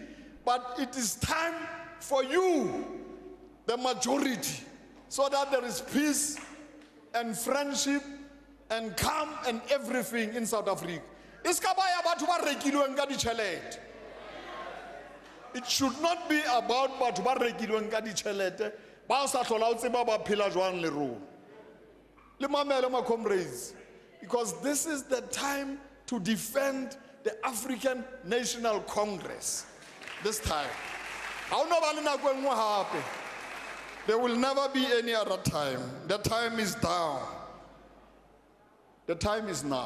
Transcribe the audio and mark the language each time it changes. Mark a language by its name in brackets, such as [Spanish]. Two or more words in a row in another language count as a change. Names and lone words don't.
[English] But it is time for you, the majority, so that there is peace and friendship and calm and everything in South Africa. It should not be about [Southern Sotho] batho ba rekilweng ka ditšhelete ba sa tlhola o tseba ba phela jwang le rona. Le mamele ma comrades, [English] because this is the time to defend the African National Congress. This time. There will never be any other time. The time is down. The time is now.